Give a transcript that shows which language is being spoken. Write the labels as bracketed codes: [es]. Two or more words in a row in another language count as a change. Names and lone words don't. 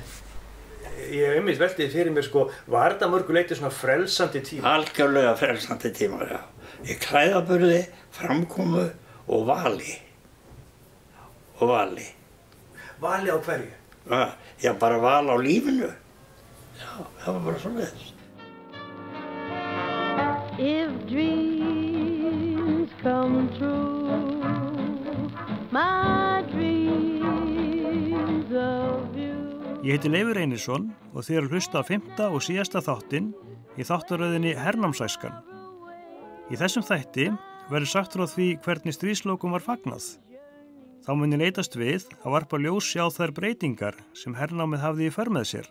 [is] Ég einmitt velti fyrir mér var þetta mörgu leyti svona frelsandi tíma? Algjörlega frelsandi tíma, já. Í klæðaburði, framkomu og vali. Vali á hverju? Já, bara val á lífinu. Já, það var bara svoleiðis. [en] If dreams come true, my dreams of you. [is] Ég heiti Leifur Einarsson og þið eru að hlusta á 5. og síðasta þáttinn í þáttaröðinni Hernámsæskan. Í þessum þætti verður sagt frá því hvernig stríðslokum var fagnað. Þá muni leitast við að varpa ljósi á þær breytingar sem hernámið hafði í för með sér.